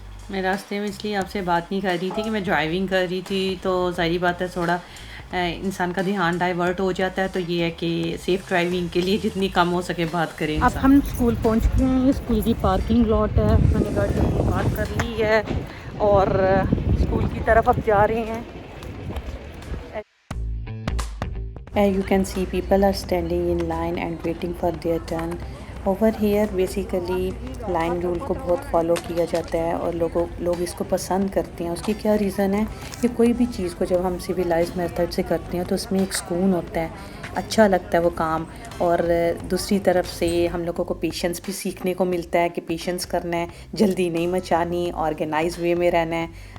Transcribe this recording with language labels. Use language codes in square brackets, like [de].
[hi] मैं रास्ते में इसलिए आपसे बात नहीं कर रही थी कि मैं ड्राइविंग कर रही थी, तो ज़ाहिर बात है थोड़ा इंसान का ध्यान डाइवर्ट हो जाता है, तो ये है कि सेफ़ ड्राइविंग के लिए जितनी कम हो सके बात करें। अब हम स्कूल पहुंच गए हैं। ये स्कूल की पार्किंग लॉट है, मैंने गाड़ी अपनी पार्क कर ली है और स्कूल की तरफ अब जा रहे हैं। [en] You can see people are standing in line and waiting for their turn. Over here basically [hi] line rule को बहुत फॉलो किया जाता है और लोग इसको पसंद करते हैं। उसकी क्या रीज़न है कि कोई भी चीज़ को जब हम सिविलाइज मेथड से करते हैं तो उसमें एक सुकून होता है, अच्छा लगता है वो काम, और दूसरी तरफ से हम लोगों को पेशेंस भी सीखने को मिलता है कि पेशेंस करना है, जल्दी नहीं मचानी, ऑर्गेनाइज वे में रहना है।